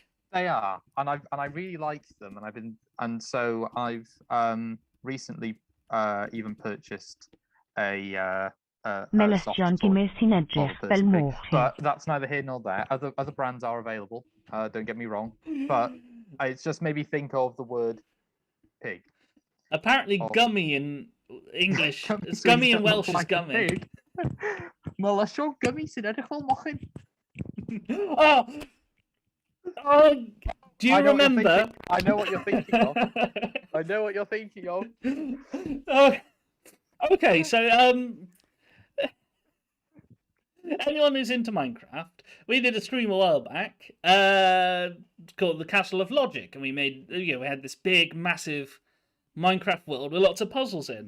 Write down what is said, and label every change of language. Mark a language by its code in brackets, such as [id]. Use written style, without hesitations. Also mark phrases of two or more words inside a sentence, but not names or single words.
[en] They are, and I really like them, and so I've recently even purchased a soft toy. But that's neither here nor there. Other brands are available. Don't get me wrong, but it's just made me think of the word pig. Apparently, gummy in English. Gummy It's so he gummy in doesn't look Welsh is like a gummy. [cy] pig. Melissa, gummy sy'n edrych fel mochyn. [en] Oh, do you I know what you're remember? thinking. I know what you're thinking of. I know what you're thinking of. Oh, okay, so anyone who's into Minecraft, we did a stream a while back called the Castle of Logic, and we made we had this big, massive Minecraft world with lots of puzzles in.